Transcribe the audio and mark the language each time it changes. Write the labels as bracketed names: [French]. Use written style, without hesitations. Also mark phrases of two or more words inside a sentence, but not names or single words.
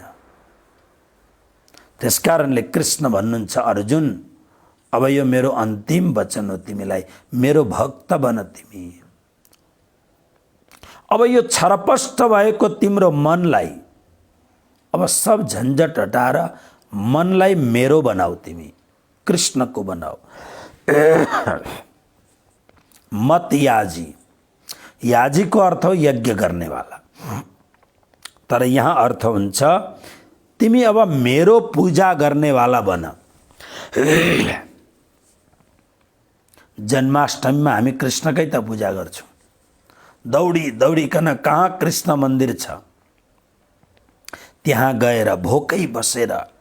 [Nepali] त्यसकारणले कृष्ण भन्नुहुन्छ अर्जुन अब यो मेरो अन्तिम वचन हो, तिमीलाई मेरो भक्त बन तिमी। अब यो छरपष्ट भएको तिम्रो मनलाई अब सब झन्झट हटाएर मनलाई मेरो बनाऊ, तिमी कृष्णको बनाऊ। [Sanskrit] मत याजी, [Nepali] याजी को अर्थ हो [Hindi] यज्ञ करने वाला, [Nepali] तर यहाँ अर्थ हुन्छ तिमी अब मेरो पूजा गर्ने वाला बन। जन्माष्टमीमा हामी कृष्णकै त पूजा गर्छौं, दौडी दौडीकन कहाँ कृष्ण मन्दिर छ त्यहाँ गएर भोकै बसेर